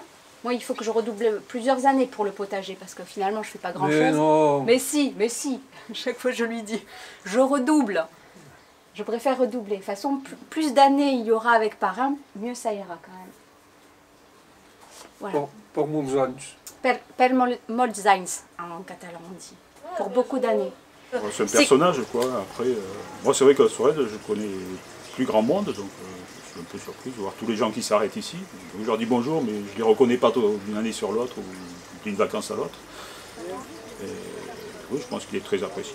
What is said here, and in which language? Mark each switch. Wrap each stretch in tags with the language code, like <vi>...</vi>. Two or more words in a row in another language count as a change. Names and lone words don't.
<fr>Moi, il faut que je redouble plusieurs années pour le potager parce que finalement, je ne fais pas grand-chose. Mais si. Chaque fois, je lui dis, je redouble. Je préfère redoubler. De toute façon, plus d'années il y aura avec Parrain, mieux ça ira quand même. Voilà.</fr> <ca>Pour molts anys. Per molts anys,</ca> <fr>en catalan on dit. Pour beaucoup d'années. C'est un personnage, quoi. Après, moi, c'est vrai qu'à Sorède, je connais plus grand monde, donc je suis un peu surpris de voir tous les gens qui s'arrêtent ici. Donc, je leur dis bonjour, mais je ne les reconnais pas d'une année sur l'autre ou d'une vacance à l'autre. Oui, je pense qu'il est très apprécié.</fr>